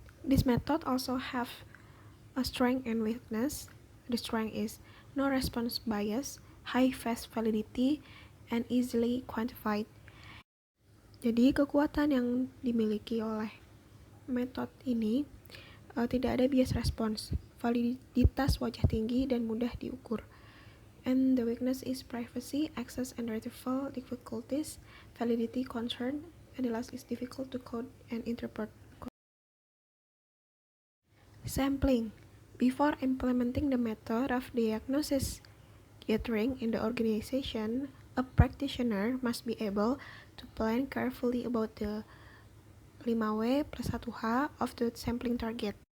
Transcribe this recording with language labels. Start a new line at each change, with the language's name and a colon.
English: This method also have a strength and weakness. The strength is no response bias, high face validity, and easily quantified.
Indonesian: Jadi kekuatan yang dimiliki oleh metode ini tidak ada bias respons, validitas wajah tinggi dan mudah diukur.
English: And the weakness is privacy, access and retrieval difficulties, validity concern, and the last is difficult to code and interpret. Sampling. Before implementing the method of diagnosis gathering in the organization, a practitioner must be able to plan carefully about the 5W plus 1H of the sampling target.